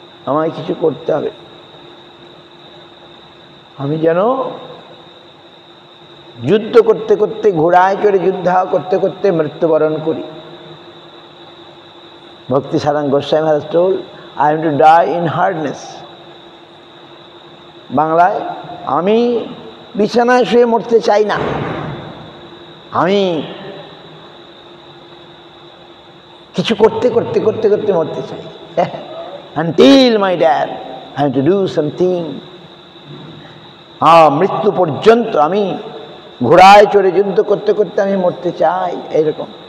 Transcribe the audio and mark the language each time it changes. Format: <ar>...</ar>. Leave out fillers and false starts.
<bn>আমায় কিছু করতে হবে, আমি যেন যুদ্ধ করতে করতে ঘোড়ায় চড়ে যুদ্ধ করতে করতে মৃত্যুবরণ করি।</bn> <en>Bhakti Saranga Goswami has told, I am to die in hardness.</en> <bn>বাংলায়, আমি বিছানায় শুয়ে মরতে চাই না, আমি কিছু করতে করতে করতে করতে মরতে চাই।</bn> <en>Until my death, I have to do something.</en> <bn>মৃত্যু পর্যন্ত আমি ঘোড়ায় চড়ে যুদ্ধ করতে করতে আমি মরতে চাই, এইরকম।</bn>